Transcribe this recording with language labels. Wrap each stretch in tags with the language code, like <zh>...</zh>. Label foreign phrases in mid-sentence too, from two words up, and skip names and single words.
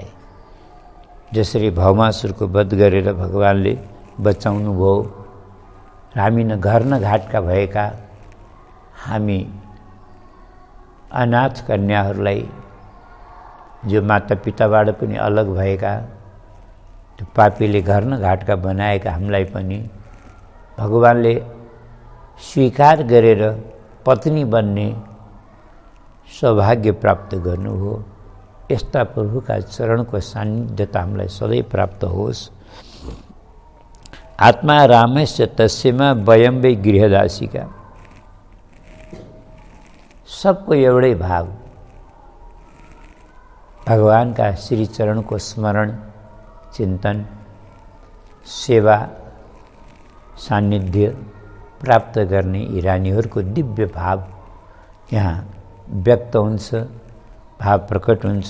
<ne>जसरी भौमासुरको वध गरेर भगवानले बचाउनु भयो, हामी न घर न घाटका भएका हामी अनाथ कन्याहरूलाई, जो मातापिताबाट पनि अलग भएका, त्यो पापीले घर न घाटका बनाएका हामीलाई पनि भगवानले स्वीकार गरेर पत्नी बन्ने सौभाग्य प्राप्त गर्नुभयो। यस्ता प्रभुका चरणको सान्निध्यता हामीलाई सधैँ प्राप्त होस्।</ne> <sa>आत्मा रामस्य तस्यमा वयं वै गृहदासिका।</sa> <ne>सबको एउटै भाव, भगवानका श्री चरणको स्मरण, चिन्तन, सेवा, सान्निध्य प्राप्त गर्ने यी रानीहरूको दिव्य भाव यहाँ व्यक्त हुन्छ, भाव प्रकट हुन्छ।</ne>